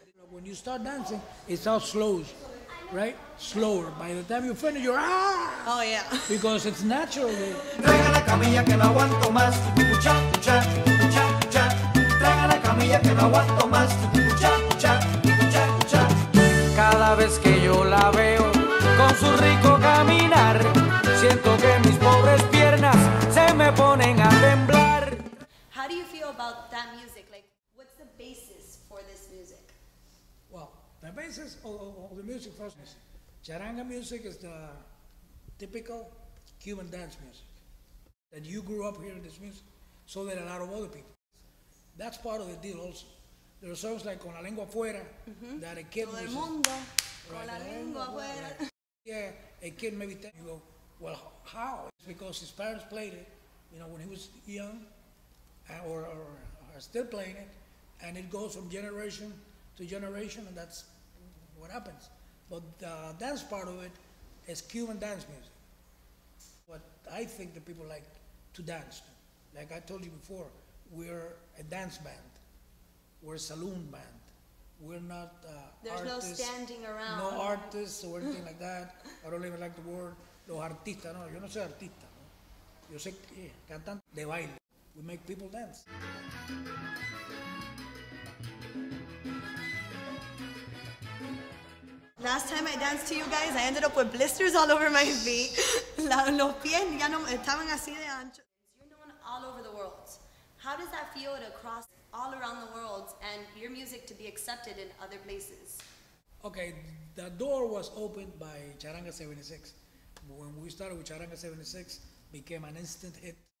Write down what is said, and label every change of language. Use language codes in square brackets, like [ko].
[en] When you start dancing, it starts slow, right? Slower. By the time you finish, you're Oh yeah. Because it's natural. [es] Traiga la camilla que no aguanto más. Kukucha, kucha, kucha, kucha. Traiga la camilla que no aguanto más. Kukucha, kucha, kucha, kucha. Cada vez que yo la veo con su rico caminar, siento que mis pobres piernas se me ponen a temblar. [en] How do you feel about that music? Like, what's the basis for this music? Well, the basis of the music first is charanga music is the typical Cuban dance music. That you grew up hearing this music, so did a lot of other people. That's part of the deal also. There are songs like Con la Lengua Afuera that a kid [es] Todo el mundo, con la lengua afuera. [en] Yeah, a kid maybe you go, well, how? It's because his parents played it, you know, when he was young, or are still playing it, and it goes from generation to generation, and that's what happens. But the dance part of it is Cuban dance music. What I think that people like to dance to. Like I told you before, we're a dance band. We're a saloon band. We're not There's artists. no standing around. No artists or anything like that. I don't even like the word. [es] Los artistas, no. Yo no soy artista. No. Yo soy cantante de baile. [en] We make people dance. Last time I danced to you guys, I ended up with blisters all over my feet. [es] Los pies ya no estaban así de ancho. [en] You're known all over the world. How does that feel to cross all around the world and your music to be accepted in other places? Okay, the door was opened by Charanga 76. When we started with Charanga 76, became an instant hit.